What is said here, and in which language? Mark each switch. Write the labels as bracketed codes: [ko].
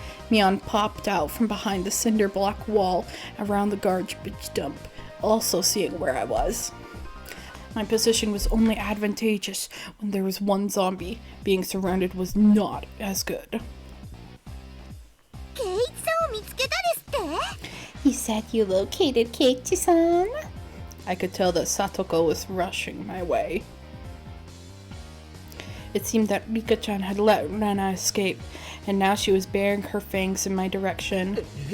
[en] Mion popped out from behind the cinder block wall around the garbage dump, also seeing where I was. My position was only advantageous when there was one zombie. Being surrounded was not as good. [ja] ケイチさんを見つけたですって？ [en] He said you located Keiichi-san. I could tell that Satoko was rushing my way. It seemed that Rika-chan had let Rena escape, and now she was baring her fangs in my direction.